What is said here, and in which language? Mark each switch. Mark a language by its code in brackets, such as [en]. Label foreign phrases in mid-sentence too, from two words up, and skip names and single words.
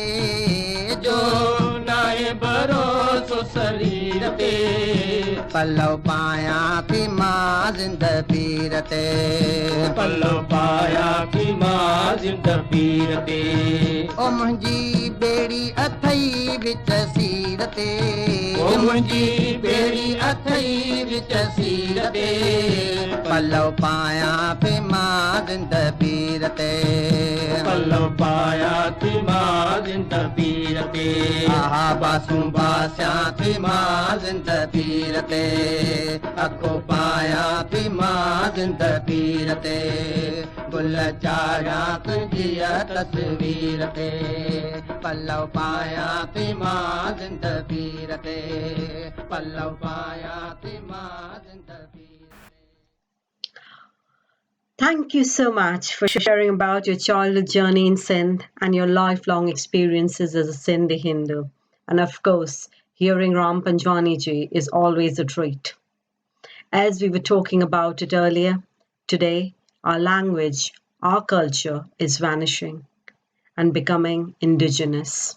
[sd] जो नाहे भरोसो शरीर ते पलव पायां थी मां ज़िंद पीर ते पलव पायां थी मां ज़िंद पीर ते ओ मुंहिंजी बेड़ी अथई विच सीर ते ओ मुंहिंजी बेड़ी अथई विच सीर ते पलव पायां थी मां ज़िंद पीर ते पलव पायां थी मां ज़िंद पीर ते आहा बासूं बासियां थी मां ज़िंद पीर ते अखो पायां थी मां ज़िंद पीर ते गुल चाढ़ियां तुंहिंजी तस्वीर ते पलव पायां थी मां ज़िंद पीर ते पलव पायां थी मां ज़िंद पीर [en] Thank you so much for sharing about your childhood journey in Sindh and your lifelong experiences as a Sindhi Hindu. And of course, hearing Ram Daryani ji is always a treat. As we were talking about it earlier, today our language, our culture is vanishing and becoming indigenous.